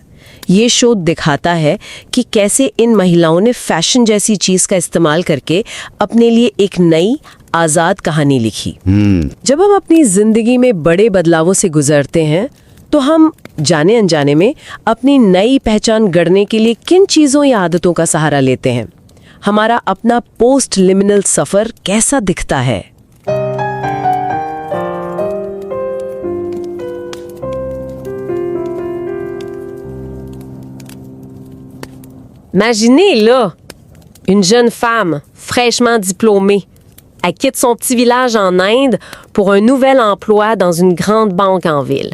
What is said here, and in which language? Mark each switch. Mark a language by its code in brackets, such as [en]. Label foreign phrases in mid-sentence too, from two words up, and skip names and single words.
[hi] ये शोध दिखाता है कि कैसे इन महिलाओं ने फैशन जैसी चीज का इस्तेमाल करके अपने लिए एक नई आजाद कहानी लिखी। जब हम अपनी जिंदगी में बड़े बदलावों से गुजरते हैं तो हम जाने अनजाने में अपनी नई पहचान गढ़ने के लिए किन चीजों या आदतों का सहारा लेते हैं? हमारा अपना [en] post liminal [hi] सफर कैसा दिखता है? [fr] Imaginez, là, une jeune femme fraîchement diplômée. Elle quitte son petit village en Inde pour un nouvel emploi dans une grande banque en ville.